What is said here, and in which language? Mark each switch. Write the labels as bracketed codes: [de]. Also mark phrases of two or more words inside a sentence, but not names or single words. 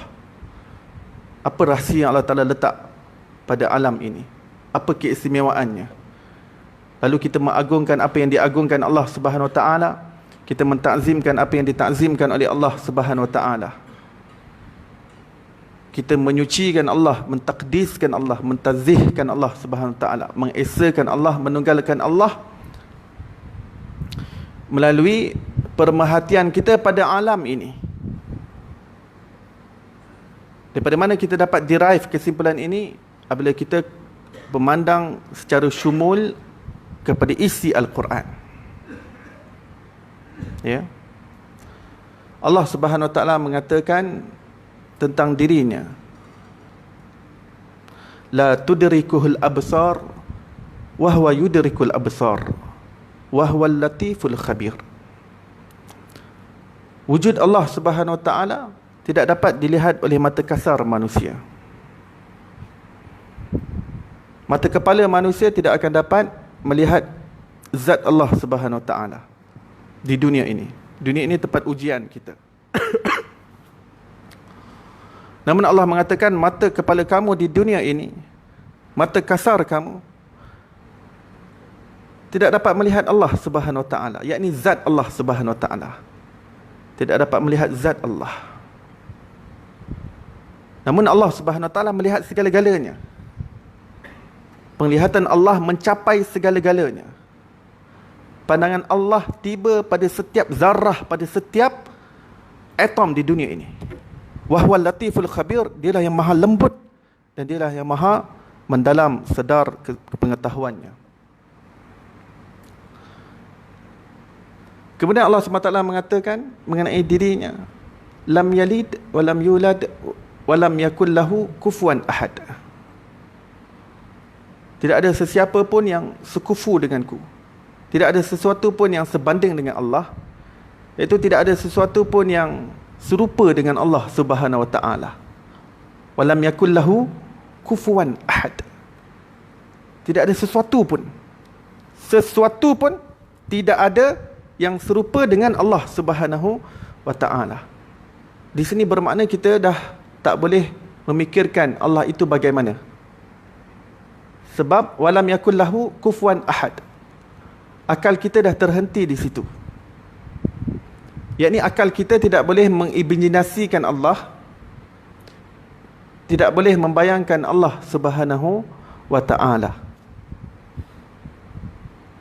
[ms] Apa rahsia yang [ar] الله تعالى [ms] letak pada alam ini? Apa keistimewaannya? Lalu kita mengagungkan apa yang diagungkan [ar] الله سبحانه وتعالى, [ms] kita mentakzimkan apa yang ditakzimkan oleh [ar] الله سبحانه وتعالى. [ms] Kita menyucikan Allah, mentakdiskan Allah, mentazihkan [ar] الله سبحانه وتعالى, [ms] mengesakan Allah, menunggalkan Allah melalui perhatian kita pada alam ini. Daripada mana kita dapat derive kesimpulan ini? Apabila kita memandang secara syumul kepada isi Al-Quran. Ya. [ar] الله سبحانه وتعالى [ms] mengatakan tentang dirinya, [ar] لا تدركه الأبصار وهو يدرك الأبصار وهو اللطيف الخبير. [ms] Wujud [ar] الله سبحانه وتعالى [ms] tidak dapat dilihat oleh mata kasar manusia. Mata kepala manusia tidak akan dapat melihat zat [ar] الله سبحانه وتعالى [ms] di dunia ini. Dunia ini tempat ujian kita. Namun Allah mengatakan mata kepala kamu di dunia ini, mata kasar kamu, tidak dapat melihat [ar] الله سبحانه وتعالى, [ms] yakni zat [ar] الله سبحانه وتعالى. [ms] Tidak dapat melihat zat Allah. Namun [ar] الله سبحانه وتعالى [ms] melihat segala-galanya. Penglihatan Allah mencapai segala-galanya. Pandangan Allah tiba pada setiap zarah, pada setiap atom di dunia ini. [ar] وهو اللطيف الخبير, [ms] dialah yang maha lembut dan dialah yang maha mendalam sedar kepengetahuannya. Kemudian Allah SWT mengatakan mengenai dirinya, [ar] لم يلد ولم يولد ولم يكن له كفوا أحد. [ms] Tidak ada sesiapa pun yang sekufu denganku. Tidak ada sesuatu pun yang sebanding dengan Allah. Iaitu tidak ada sesuatu pun yang serupa dengan [ar] الله سبحانه وتعالى. ولم يكن له كفوا أحد. [ms] Tidak ada sesuatu pun tidak ada yang serupa dengan [ar] الله سبحانه وتعالى. [ms] Di sini bermakna kita dah tak boleh memikirkan Allah itu bagaimana. [ar] Sebab ولم يكن له كفوا أحد. [ms] Akal kita dah terhenti di situ. Yakni akal kita tidak boleh mengimajinasikan Allah, tidak boleh membayangkan [ar] الله سبحانه وتعالى.